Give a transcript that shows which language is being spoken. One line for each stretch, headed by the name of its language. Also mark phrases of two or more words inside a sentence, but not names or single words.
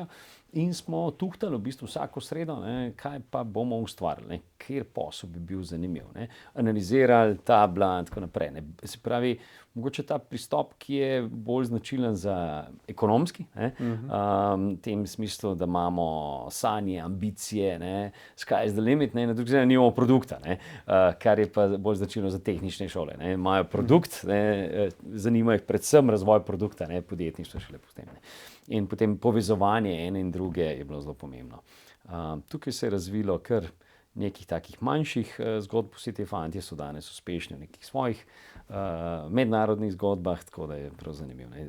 Slovenian: In smo tuhtali v bistvu vsako sredo, ne, kaj pa bomo ustvarili, ne, kjer posel bi bil zanimiv, ne, analizirali tabla in tako naprej, ne. Se pravi, mogoče ta pristop, ki je bolj značilen za ekonomski, ne, v tem smislu, da imamo sanje, ambicije, ne,
English: sky is the limit,
Slovenian: ne, na drugi strani nimamo produkta, ne, kar je pa bolj značilno za tehnične šole, ne, imajo produkt, ne, zanima jih predvsem razvoj produkta, ne, podjetništvo šele potem, ne. In potem povezovanje ene in druge je bilo zelo pomembno. Tukaj se je razvilo kar nekih takih manjših zgodb, vsi ti fantje so danes uspešni v nekih svojih mednarodnih zgodbah, tako da je prav zanimivo, ne.